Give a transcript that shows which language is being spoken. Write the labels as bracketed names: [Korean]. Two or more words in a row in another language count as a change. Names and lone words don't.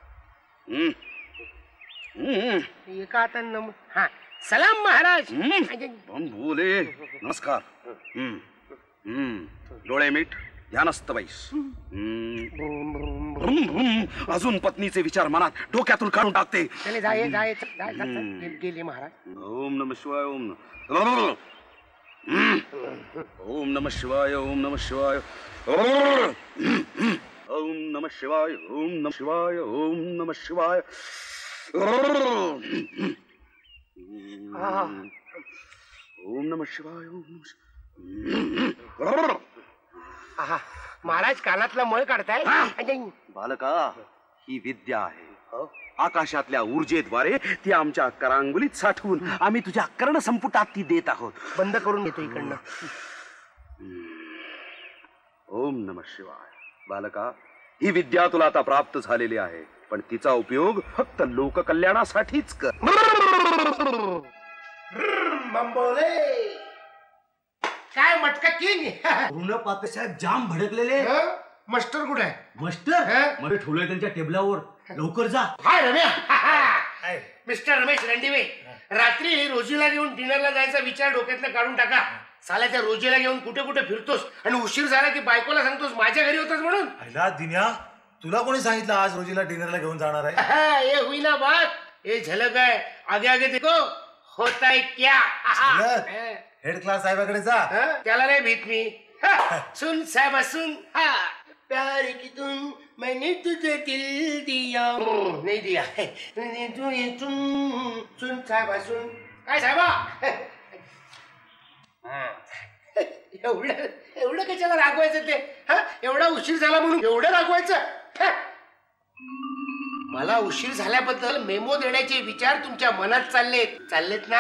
[Marathi] एका आता हा सलाम महाराज. बम बोले नमस्कार. डोळे मीठ ध्यानस्थ बैस. अजून पत्नीचे विचार मनात डोक्यातून काढून टाकते. गेले महाराज. [Sanskrit] ओम नमः शिवाय. ओम नमः शिवाय. ओम नमः शिवाय. ओम नमः शिवाय. ओम नमः शिवाय. ओम नमः शिवाय. ओम नमः शिवाय. [Marathi] महाराज कानातला मळ काढताय. बालका ही विद्या आहे. आकाशातल्या ऊर्जेद्वारे ती आमच्या करांगुलीत साठवून आम्ही तुझ्या कर्ण संपुटात ती देत आहोत. बंद करून घेतो इकडनं. [Sanskrit] ओम नमः शिवाय. [Marathi] बालका ही विद्या तुला आता प्राप्त झालेली आहे पण तिचा उपयोग फक्त लोककल्याणासाठीच कर. काय मटका किंग. पूर्ण पापेसाहेब जाम भडकलेले. मास्टर कुठे आहे? मास्टर मध्ये ठेवलंय त्यांच्या टेबलावर. लवकर जा. हाय रम्या. मिस्टर रमेश रणदिवे रात्री रोजीला घेऊन डिनरला जायचा विचार डोक्यातनं काढून टाका. साला त्या रोजीला घेऊन कुठे कुठे फिरतोस आणि उशीर झाला की बायकोला सांगतोस माझ्या घरी होतोस म्हणून. अहिला दिन्या तुला कोणी सांगितलं आज रोजीला डिनरला घेऊन जाणार आहे? [Hindi] ये हुई ना बात. ये झलक है. आगे आगे देखो होता है क्या. [Marathi] हेड क्लास साहेबाकडे जा. त्याला नाही भीत मी. [Hindi] सुन साहेब सुन. प्यार की तुम मैंने तुझे दिल दिया. नहीं दिया. सुन साहेब सुन. [Marathi] काय साहेबा एवढं एवढं कशाला रागवायचं ते? एवढा उशीर झाला म्हणून एवढं रागवायचं? मला उशीर झाल्याबद्दल मेमो देण्याचे विचार तुमच्या मनात चाललेत ना?